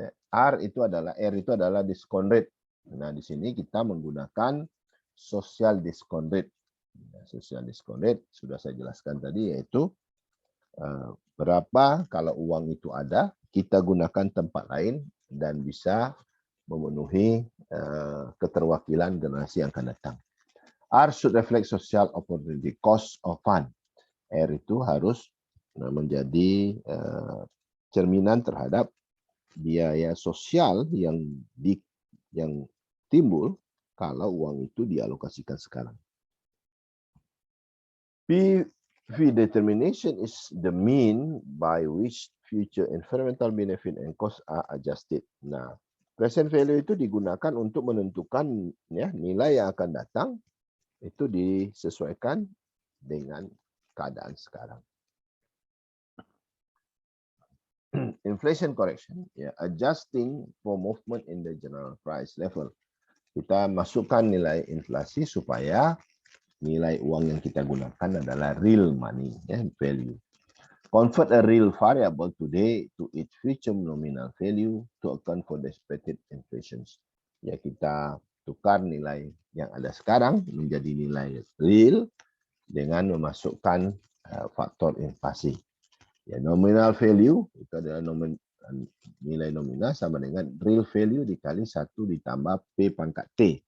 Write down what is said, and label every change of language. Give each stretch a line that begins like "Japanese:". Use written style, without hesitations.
Indonesian: R itu adalah discount rate. Nah, di sini kita menggunakan social discount rate. Social discount rate sudah saya jelaskan tadi, yaitu berapa kalau uang itu ada, kita gunakan tempat lain dan bisa memenuhi keterwakilan generasi yang akan datang.
English: R should reflect social opportunity cost of fund.
Indonesian: R itu harus menjadi cerminan terhadap biaya sosial yang timbul kalau uang itu dialokasikan sekarang.
English: PV determination is the mean by which future environmental benefit and cost are adjusted.
Indonesian: Nah, present value itu digunakan untuk menentukan ya, nilai yang akan datang itu disesuaikan dengan keadaan sekarang.
English: Inflation correction, ya, adjusting for movement in the general price level.
Indonesian: Kita masukkan nilai inflasi supaya nilai uang yang kita gunakan adalah real money, ya, value.
English: Convert a real variable today to its future nominal value to account for the expected inflation.
Indonesian: Ya, kita tukar nilai yang ada sekarang menjadi nilai real dengan memasukkan faktor inflasi. Ya, nominal value itu adalah nilai nominal sama dengan real value dikali 1 ditambah P pangkat T.